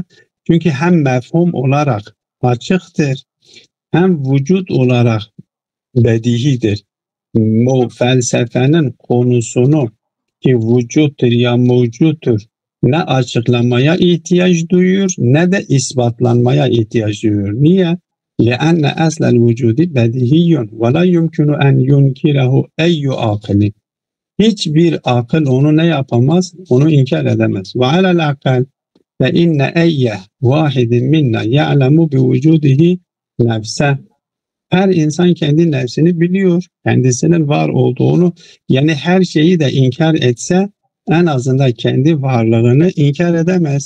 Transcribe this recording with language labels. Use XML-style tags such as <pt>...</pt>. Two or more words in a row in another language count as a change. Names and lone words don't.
<tr>Çünkü hem mefhum olarak açıktır hem vücut olarak bedihidir. O felsefenin konusunu ki vücuttur ya mevcuttur ne açıklamaya ihtiyaç duyuyor ne de ispatlanmaya ihtiyaç duyuyor. Niye?</tr> <ar>لأن أصل الوجود بديهي ولا يمكن أن ينكره أي عاقل.</ar> <tr>Hiçbir akıl onu ne yapamaz? Onu inkar edemez.</tr> <ar>وعلى الأقل فإن أي واحد منا يعلم بوجوده نفسه.</ar> <tr>Her insan kendi nefsini biliyor. Kendisinin var olduğunu, yani her şeyi de inkar etse en azından kendi varlığını inkar edemez.</tr>